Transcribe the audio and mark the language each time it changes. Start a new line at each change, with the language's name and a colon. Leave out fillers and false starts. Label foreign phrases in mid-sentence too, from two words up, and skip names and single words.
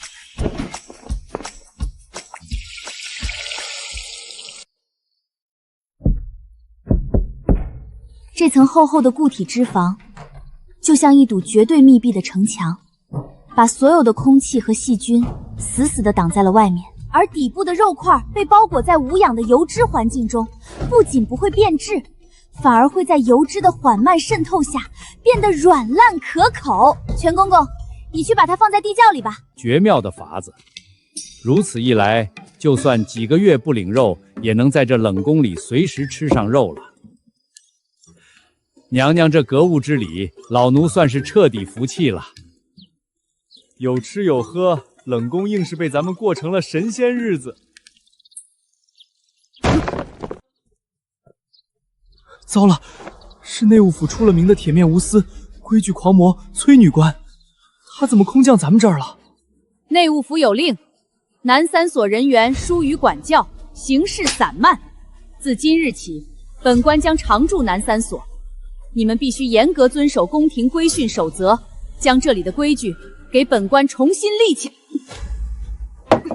Chinese: 這層厚厚的固體脂肪就像一堵絕對密閉的城牆，把所有的空氣和細菌死死地擋在了外面。而底部的肉塊被包裹在無氧的油脂環境中，不僅不會變質，反而會在油脂的緩慢滲透下變得軟爛可口。全公公，你去把它放在地窖裡吧。絕妙的法子，如此一來，就算幾個月不領肉，也能在這冷宮裡隨時吃上肉了。娘娘這格物之禮，老奴算是徹底服氣了。有吃有喝，冷宮硬是被咱們過成了神仙日子。糟了，是內務府出了名的鐵面無私、規矩狂魔崔女官，她怎麼空降咱們這兒了？內務府有令，南三所人員疏於管教，行事散漫。自今日起，本官將常駐南三所。你們必須嚴格遵守宮廷規訓守則，將這裡的規矩給本官重新立起來。